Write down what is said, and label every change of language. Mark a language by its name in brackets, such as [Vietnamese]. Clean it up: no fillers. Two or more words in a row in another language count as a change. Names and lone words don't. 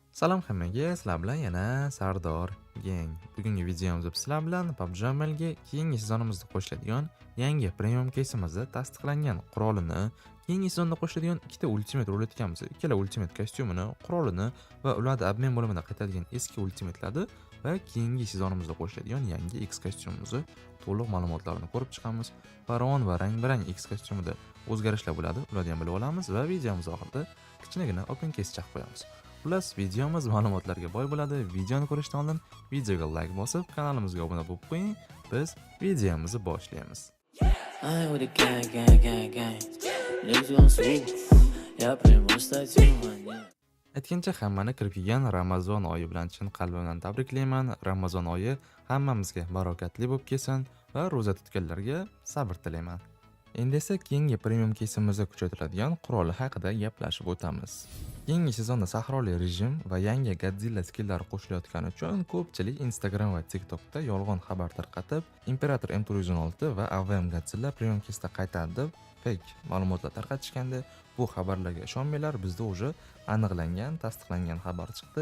[Uzbek] Salom hammaga, sizlar bilan yana Sardor Gang. Bugungi videomizda sizlar bilan PUBG Mobile'ga keyingi sezonimizda qo'shiladigan yangi premium keysimizni tasdiqlangan qurolini, keyingi sezonda qo'shiladigan ikkita ultimate roletkamiz, ikkala ultimate kostyumini, qurolini va ularda obmen bo'limida qaytadigan eski ultimate'larni va keyingi sezonimizda qo'shiladigan yangi X kostyumimizni to'liq ma'lumotlarini ko'rib chiqamiz. Faron va rang-barang X kostyumida o'zgarishlar bo'ladi, ularni ham bilib olamiz va videomiz oxirida kichkinagina [English] open case [Uzbek] chaqib qo'yamiz. Plus videomiz ma'lumotlarga boy bo'ladi. Videoni ko'rishdan oldin videoga like bosib, kanalimizga obuna bo'lib qo'ying. Biz videomizni boshlaymiz. [English] I ain't with the gang, gang, gang, gang. Niggas gon' swoop. Yeah, primo stati, man. [Uzbek] Aytgancha hammani kirib kelgan Ramazon oyi bilan chin qalbimdan tabriklayman. Ramazon oyi hammamizga barokatli bo'lib kelsin va ro'za tutganlarga sabr tilayman. Endi esa keyingi premium keysimizda kuchaytiriladigan quroli haqida gaplashib o'tamiz. Keyingi sezonda sahroli rejim va yangi Godzilla skillari qo'shilayotgani uchun ko'pchilik Instagram va TikTokda yolg'on xabar tarqatib, Imperator M416 va AVM Godzilla premium keysda qaytadi deb fake ma'lumotlar tarqatishganda, bu xabarlarga ishonmanglar, bizda уже aniqlangan, tasdiqlangan xabar chiqdi.